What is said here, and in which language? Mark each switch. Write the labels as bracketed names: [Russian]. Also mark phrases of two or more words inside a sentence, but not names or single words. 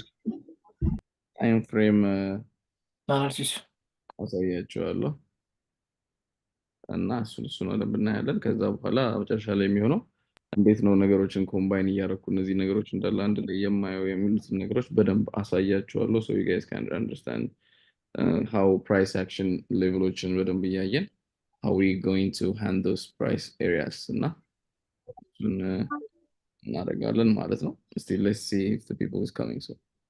[English] time frame አናሊሲስ [Amharic] አሳያችኋለሁ እና እሱ ነው እናያለን። ከዛ በኋላ መጨረሻ ላይ የሚሆነው እንዴት ነው ነገሮችን ኮምባይን እያደረኩ እነዚህ ነገሮች እንዳለ አንድ ላይ የማየው የሚሉትን ነገሮች በደንብ አሳያችኋለሁ። [English] so you guys can understand how price action [Amharic] ሌቭሎችን በደንብ እያየን [English] how we going to handle those price areas [Amharic] እና እናደርጋለን ማለት ነው። [English] Still let's see if the people is coming so